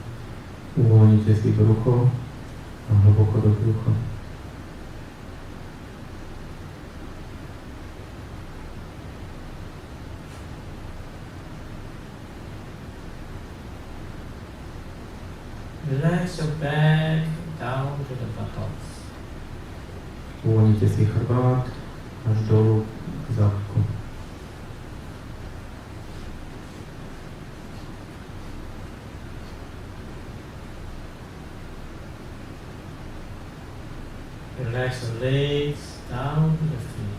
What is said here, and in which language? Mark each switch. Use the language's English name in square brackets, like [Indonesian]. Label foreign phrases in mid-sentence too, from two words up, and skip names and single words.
[Slovak] Uvoľnite si brucho a hlboko do brucha. [English] Relax your back down to the buttocks. [Slovak] Uvoľnite si chrbát až dolu k zadku. [English] Relax your legs down to the feet.